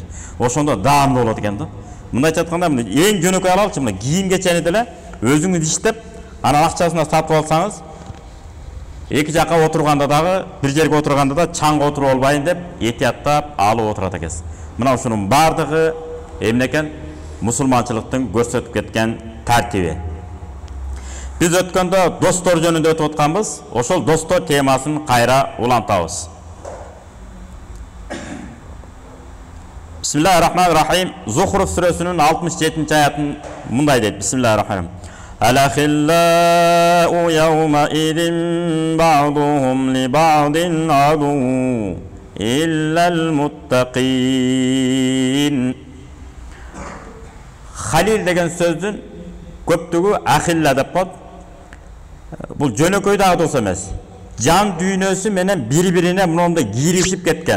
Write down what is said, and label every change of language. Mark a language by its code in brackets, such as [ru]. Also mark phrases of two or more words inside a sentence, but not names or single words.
[ky] Ошондо даамдуу болот экен да. Мындайча айтканда, эң жөнөкөй алалычы, мына кийим кечени деле өзүңүз иштеп, анан акчасына сатып алсаңыз, эки жакка отурганда дагы, бир жерге отурганда да чаңга отуруп албайын деп, этияттап алып отурат экенсиз. Мына ушунун бардыгы эмне экен? Мусулманчылыктын көрсөтүп кеткен тартиби. Биз өткөндө достор жөнүндө өтүп атканбыз, ошол достор темасын кайра улантабыз. [ar] بسم الله الرحمن الرحيم. [ky] Зухруф сүрөсүнүн 67-ci аятын мындай дейт. [ar] بسم الله الرحمن الرحيم. الأخلاء يومئذ بعضهم لبعض عدو إلا المتقين. [ky] Халил деген сөздүн көптүгү ахилла деп коет. Бул жөнөкөй дагы дос эмес. Жан дүйнөсү менен бири-бирине мындай киришип кеткен.